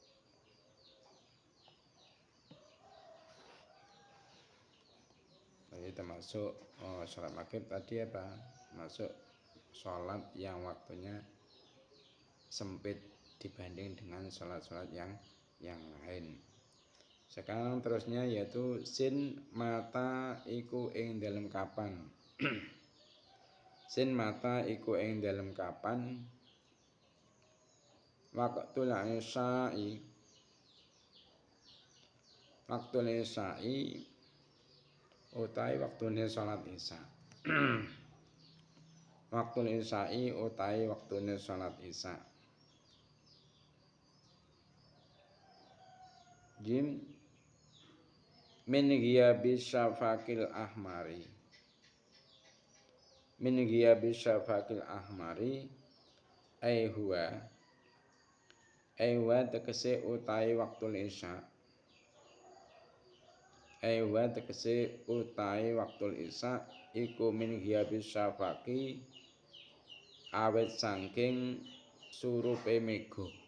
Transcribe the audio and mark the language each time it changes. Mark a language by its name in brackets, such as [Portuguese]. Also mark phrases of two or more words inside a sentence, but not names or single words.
[Indonesian] Jadi termasuk sholat maghrib tadi apa? Masuk sholat yang waktunya sempit dibanding dengan sholat-sholat yang lain. [Javanese] Sekarang terusnya yaitu sin mata iku ing dalem kapan. Sin mata iku ing dalem kapan. [Arabic] وقت العشاء. وقت العشاء [Javanese] utai waktune sholat isya. [Arabic] وقت العشاء [Javanese] utai waktune sholat isya. [Arabic] ج من غياب الشفق الأحمر. من غياب الشفق الأحمر أي هو [Javanese] tegese utai [Arabic] وقت العشاء. [Javanese] Aiwa tegese utai [Arabic] وقت العشاء [Javanese] iku [Arabic] من غياب الشفق [Javanese] awet saking surupe mega.